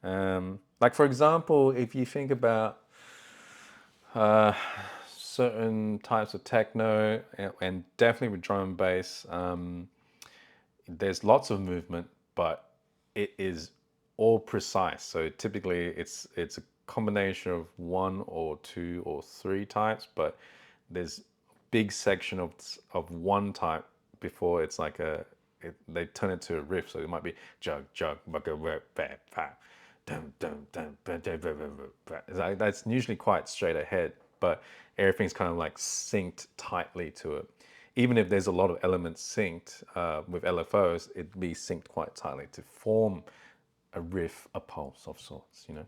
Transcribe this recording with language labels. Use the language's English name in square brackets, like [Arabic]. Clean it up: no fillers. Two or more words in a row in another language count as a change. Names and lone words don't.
[English] Like for example, if you think about certain types of techno and definitely with drum and bass, there's lots of movement, but it is all precise. So typically it's a combination of one or two or three types, but there's big section of one type before it's like they turn it to a riff. So it might be jug jug bugga rap bap bap dum dum dum ba, da, ba, ba, ba, ba. That's usually quite straight ahead, but everything's kind of like synced tightly to it. Even if there's a lot of elements synced with LFOs, it'd be synced quite tightly to form a riff, a pulse of sorts, you know?